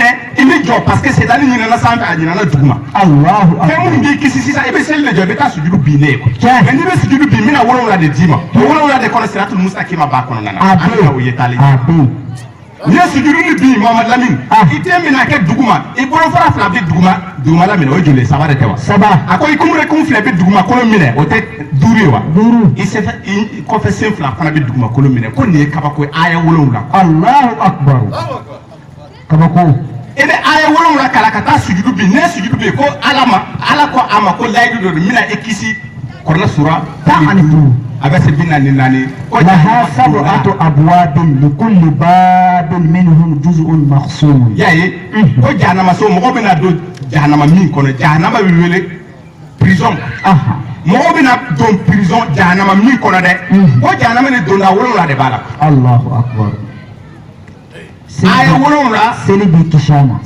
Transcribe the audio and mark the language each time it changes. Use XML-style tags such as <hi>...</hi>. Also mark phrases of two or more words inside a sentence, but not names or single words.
<bm>i bɛ jɔ</bm> <fr>parce que</fr> <bm>Setani ɲinɛna sanfɛ a ɲinɛna duguma fɛn minnu b'i kisi sisan i bɛ seli de jɔ i bɛ taa sujudu bin ne ye mais n'i bɛ sujudu bin n bɛna 7 de d'i ma o 7 de kɔnɔ</bm> <ar>الصراط المستقيم</ar> <bm>b'a kɔnɔna na an bɛna o ye taalen n'i ye sujudu ni bin Muhamadu Lamini i tɛ minɛ kɛ duguma i bolofara fila bɛ dugumala minɛ o ye joli ye 3 de tɛ wa a ko i kunberekun fila bɛ dugumakolo minɛ o tɛ 5 ye wa i kɔfɛ sen fila fana bɛ dugumakolo minɛ ko nin ye kabako ye aya 7</bm> <ar>الله أكبر kabako</ar> <bm>i bɛ aya 7 kalan ka taa sujudu bin n'i ye sujudu bin ko Ala ko a ma ko layidu dɔ don n bɛna i kisi Kuranɛ sura 12 a bɛ se 44</bm> <ar>لها سبعة أبواب لكل باب منهم جزء مقسوم</ar> <bm>y'a ye ko jahanama so mɔgɔ bɛna don jahanama min kɔnɔ jahanama bɛ wele prison mɔgɔ bɛna don prison jahanama min kɔnɔ dɛ ko jahanama ni donda 7 de b'a la</bm> <ar>الله أكبر</ar> <bm>aya wolonwula seli bi kisi a ma</bm>